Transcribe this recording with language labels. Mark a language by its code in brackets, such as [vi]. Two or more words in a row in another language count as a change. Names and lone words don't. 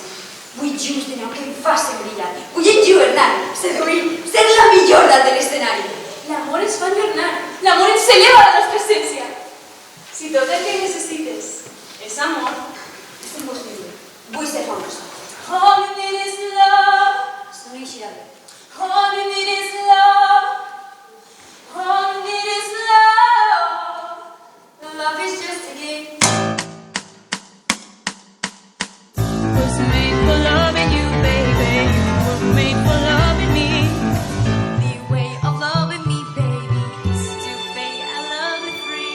[ca] Vull llums de neu que em facin brillar. Vull enlluernar, seduir, ser la millor dalt de l'escenari. L'amor ens fa enlluernar, l'amor ens eleva a la nostra essència. Si tot el que necessites és amor, És impossible. Vull ser famosa. [en] all you need is love, [ca] Això no eixirà bé. [en] all you need is love, all you need is love. Love is just a game. Was made for loving you, baby. You were made for loving me. The way of loving me, baby, is to pay I love you free.